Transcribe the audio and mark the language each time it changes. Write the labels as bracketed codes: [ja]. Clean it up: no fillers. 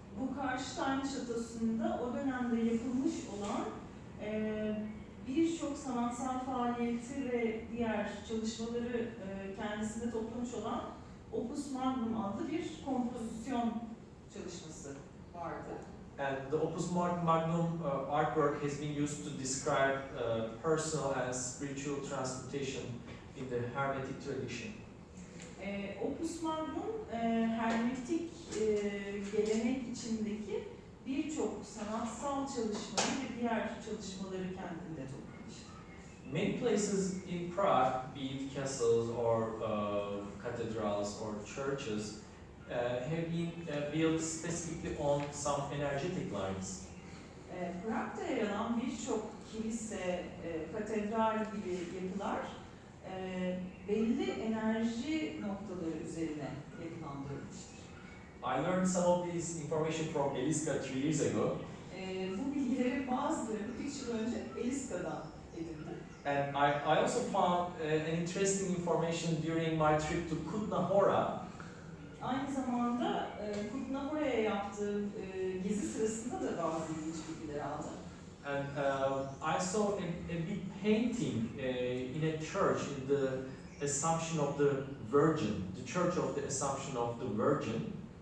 [tr] Bu Karlstein şatosunda o dönemde yapılmış olan birçok sanatsal faaliyeti ve diğer çalışmaları kendisinde toplamış olan Opus Magnum adlı bir kompozisyon çalışması vardı. [en] And the Opus Magnum artwork has been used to describe personal and spiritual transmutation in the Hermetic tradition. [tr] Opus Magnum, hermetik gelenek içindeki birçok sanatsal çalışmayı ve diğer çalışmaları kendinde toplamıştır. [en] Many places in Prague, be it castles or cathedrals or churches, have been built specifically on some energetic lines. [tr] Prag'da yer alan birçok kilise, katedral gibi yapılar belli enerji noktaları üzerine yapılandırılmıştır. [en] I learned some of this information from Eliska 3 years ago. [tr] Bu bilgileri bazılarını 3 yıl önce Eliska'dan edindim. [en] And I also found an interesting information during my trip to Kutna Hora. [tr] Aynı zamanda Kutna Hora'ya yaptığım gezi sırasında da bazı ilginç bilgiler aldım. [en] And I saw a big painting in a church in the Assumption of the Virgin, the Church of the Assumption of the Virgin.